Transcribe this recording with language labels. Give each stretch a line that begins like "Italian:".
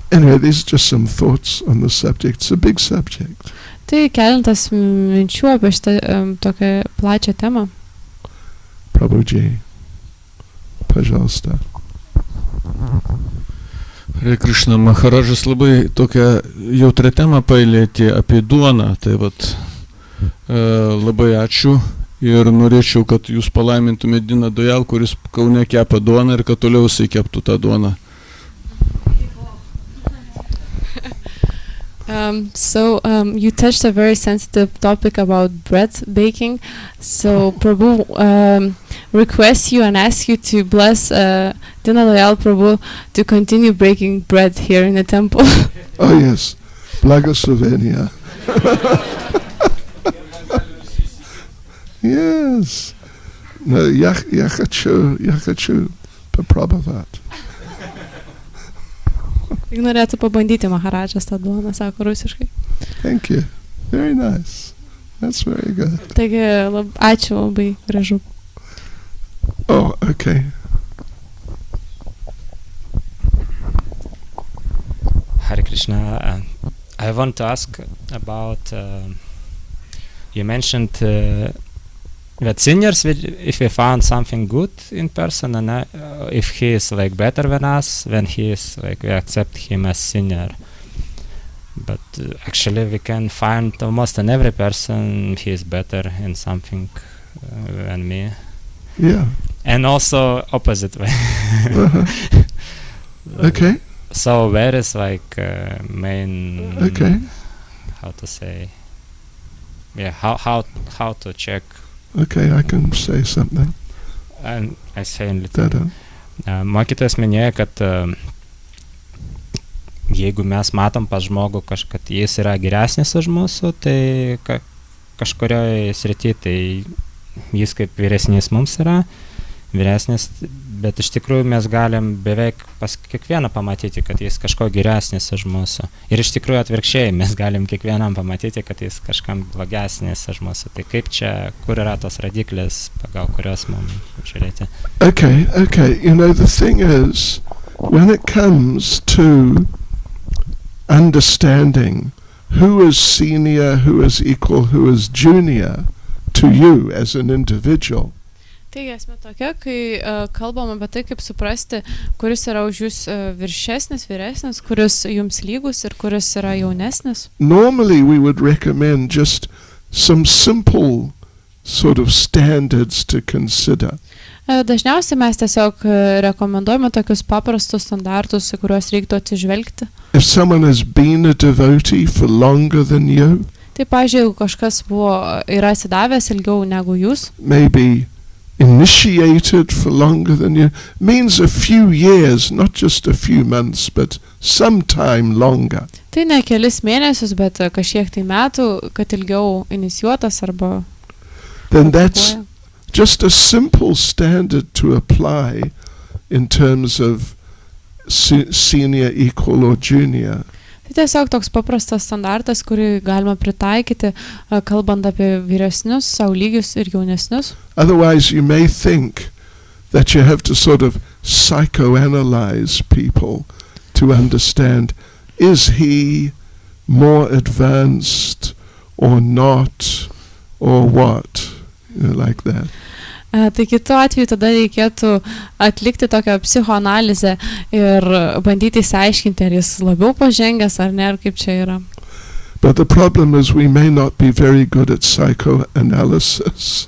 English: Anyway, these are just some thoughts on the subject. It's a big subject.
Lithuanian: Tai kelintas minčių apie šitą tokią plačią temą.
Russian: Prabhuji, пожалуйста.
Lithuanian: Hare Krishna, Maharažas labai tokią jautrią temą palietė apie duoną, tai vat labai ačiū ir norėčiau, kad jūs palaimintumėte Diną Dojal, kuris Kaune kepa duoną ir kad toliau jisai keptų tą duoną.
English: So you touched a very sensitive topic about bread baking. So Prabhu requests you and asks you to bless Dina Dayal Prabhu to continue baking bread here in the temple. Oh yes, Blagoslovenia. Yes.
Russian: No, я хочу попробовать.
Lithuanian: Tik norėtų pabandyti Maharažas tą duoną, sako rusiškai.
English: Thank you. Very nice. That's very good.
Lithuanian: Taigi, ačiū labai, gražu.
English: Oh, okay. Hare Krishna. I want to ask about, you mentioned that seniors, if we found something good in person, and if he is like better than us, then he is like, we accept him as senior. But actually we can find almost in every person he is better in something than me. Yeah. And also opposite way. Okay. So where is like main, Okay. how to say, yeah, how to check. Okay, I can say something. And I say in little.
Lithuanian: Mokytojas minėjo, kad jeigu mes matom pas žmogų, kad jis yra geresnis už mūsų, tai kažkurioje srityje, tai jis kaip vyresnis mums yra, vyresnis, bet iš tikrųjų mes galim beveik pas kiekvieną pamatyti, kad jis kažko geresnis už mūsų. Ir iš tikrųjų atvirkščiai, mes galim kiekvienam pamatyti, kad jis kažkam blogesnis už mūsų. Tai kaip čia, kur yra tos radiklės, pagal kurios mums žiūrėti?
English: Okay. You know, the thing is, when it comes to understanding who is senior, who is equal, who is junior to you as an individual,
Lithuanian: Taigi esmė tokia, kai kalbam apie tai, kaip suprasti, kuris yra už jūs viršesnis, vyresnis, kuris jums lygus ir kuris yra jaunesnis.
English: Normally we would recommend just some simple sort of standards to consider.
Lithuanian: Dažniausiai mes tiesiog rekomenduojame tokius paprastus standartus, į kuriuos reiktų atsižvelgti.
English: If someone has been a devotee for longer than you,
Lithuanian: Tai, pavyzdžiui, jeigu kažkas yra atsidavęs ilgiau negu jūs,
English: maybe initiated for longer than you, means a few years, not just a few months, but some time longer.
Lithuanian: tai ne kelis mėnesius, bet kažkiek tai metų, kad ilgiau inicijuotas arba...
English: Then that's just a simple standard to apply in terms of senior, equal or junior.
Lithuanian: Tai tiesiog toks paprastas standartas, kurį galima pritaikyti, kalbant apie vyresnius, savo lygius ir jaunesnius.
English: Otherwise you may think that you have to sort of psychoanalyze people to understand, is he more advanced or not, or what, you know, like that.
Lithuanian: Tai kitu atveju tada reikėtų atlikti tokią psichoanalizę ir bandyti įsiaiškinti, ar jis labiau pažengęs ar ne, ar kaip čia yra.
English: But the problem is we may not be very good at psychoanalysis.